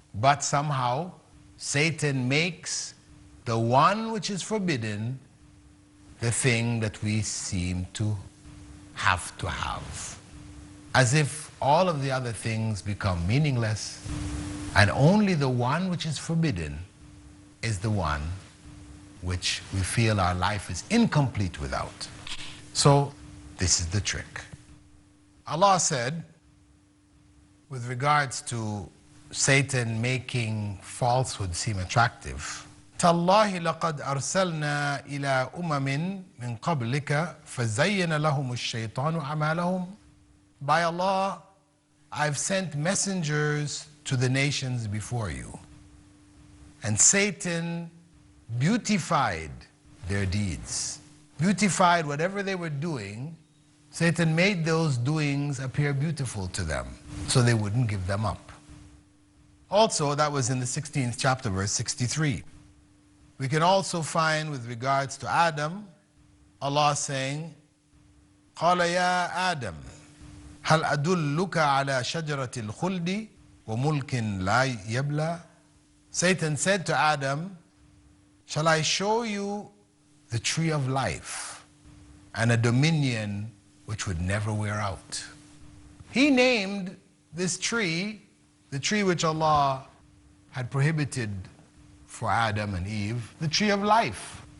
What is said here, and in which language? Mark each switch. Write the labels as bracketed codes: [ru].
[en] But somehow, Satan makes the one which is forbidden the thing that we seem to have, as if all of the other things become meaningless, and only the one which is forbidden is the one which we feel our life is incomplete without. So this is the trick. Allah said, with regards to Satan making falsehood seem attractive, [ar] تالله لقد أرسلنا إلى أمم من قبلك فزين لهم الشيطان أعمالهم. [en] By Allah, I've sent messengers to the nations before you, and Satan beautified their deeds. Beautified whatever they were doing. Satan made those doings appear beautiful to them, so they wouldn't give them up. Also, that was in the 16th chapter, verse 63. We can also find, with regards to Adam, Allah saying, [ar] قَالَ يَا آدَمْ هَلْ أَدُلُّكَ عَلَى شَجَرَةِ الْخُلْدِ وَمُلْكٍ لَا يَبْلَى. [en] Satan said to Adam, shall I show you the tree of life and a dominion which would never wear out? He named this tree, the tree which Allah had prohibited for Adam and Eve, the tree of life.